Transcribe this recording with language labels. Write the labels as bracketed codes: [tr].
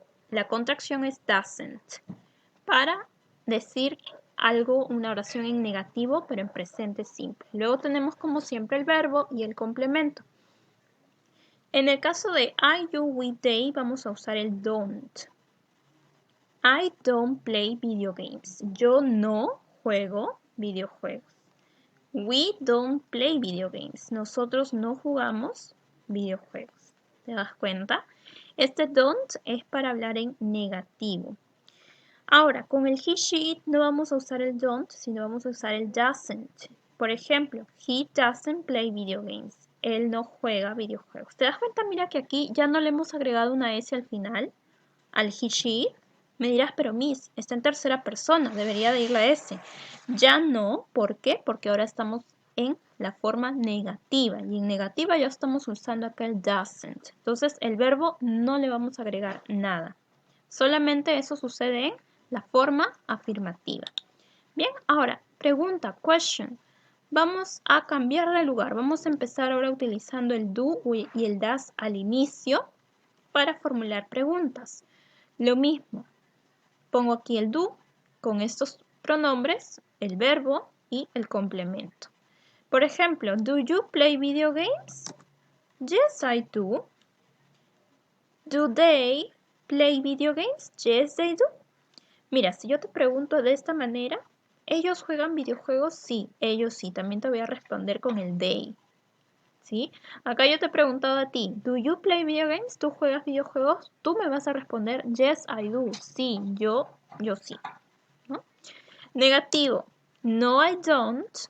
[es] La contracción es doesn't. Para decir algo, una oración en negativo, pero en presente simple. Luego tenemos como siempre el verbo y el complemento. En el caso de I, you, we, they, vamos a usar el don't. [en] I don't play video games. [es] Yo no juego videojuegos. [en] We don't play video games. [es] Nosotros no jugamos videojuegos. ¿Te das cuenta? Este don't es para hablar en negativo. Ahora, con el he, she, it no vamos a usar el don't, sino vamos a usar el doesn't. Por ejemplo, [en] he doesn't play video games. [es] Él no juega videojuegos. ¿Te das cuenta? Mira que aquí ya no le hemos agregado una S al final, al he, she, it. Me dirás, pero Miss, está en tercera persona, debería de ir la S. Ya no, ¿por qué? Porque ahora estamos en la forma negativa. Y en negativa ya estamos usando acá el doesn't. Entonces, el verbo no le vamos a agregar nada. Solamente eso sucede en la forma afirmativa. Bien, ahora, pregunta, question. Vamos a cambiar de lugar. Vamos a empezar ahora utilizando el do y el does al inicio para formular preguntas. Lo mismo, pongo aquí el do con estos pronombres, el verbo y el complemento. Por ejemplo, [en] do you play video games? Yes, I do. Do they play video games? Yes, they do. [es] Mira, si yo te pregunto de esta manera, ¿ellos juegan videojuegos? Sí, ellos sí. También te voy a responder con el they. ¿Sí? Acá yo te he preguntado a ti, [en] ¿do you play video games? [es] ¿Tú juegas videojuegos? Tú me vas a responder, [en] yes, I do. [es] Sí, yo sí. ¿No? Negativo, no, [en] I don't.